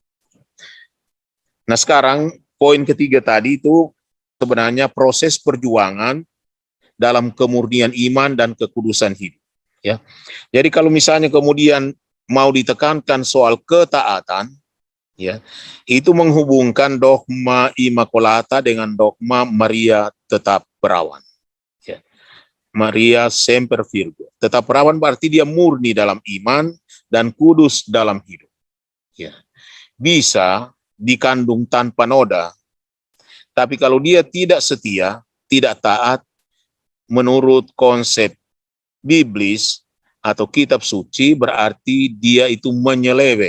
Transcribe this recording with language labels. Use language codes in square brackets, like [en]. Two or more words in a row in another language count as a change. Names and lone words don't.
[id] Nah sekarang poin ketiga tadi itu sebenarnya proses perjuangan dalam kemurnian iman dan kekudusan hidup. Ya. Jadi kalau misalnya kemudian mau ditekankan soal ketaatan, ya, itu menghubungkan dogma Immaculata dengan dogma Maria tetap perawan. Ya. [la] Maria semper virgo. [id] Tetap perawan berarti dia murni dalam iman dan kudus dalam hidup. Ya. Bisa dikandung tanpa noda, tapi kalau dia tidak setia, tidak taat, menurut konsep biblis atau kitab suci berarti dia itu menyeleweng.